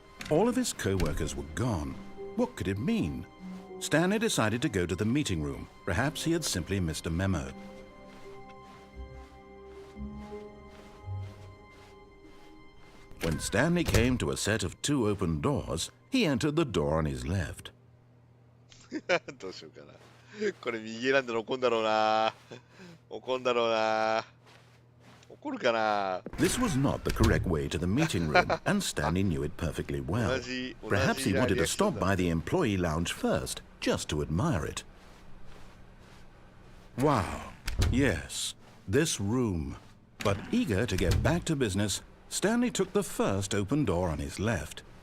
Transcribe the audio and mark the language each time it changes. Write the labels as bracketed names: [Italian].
[English] All of his co-workers were gone. What could it mean? Stanley decided to go to the meeting room. Perhaps he had simply missed a memo. When Stanley came to a set of 2 open doors, he entered the door on his left. [Japanese] どうしようかな。これ右選んだら怒んだろうな。怒んだろうな。怒るかな。 [English] This was not the correct way to the meeting room, and Stanley knew it perfectly well. Perhaps he wanted to stop by the employee lounge first, just to admire it. Wow, yes, this room. But eager to get back to business, Stanley took the first open door on his left.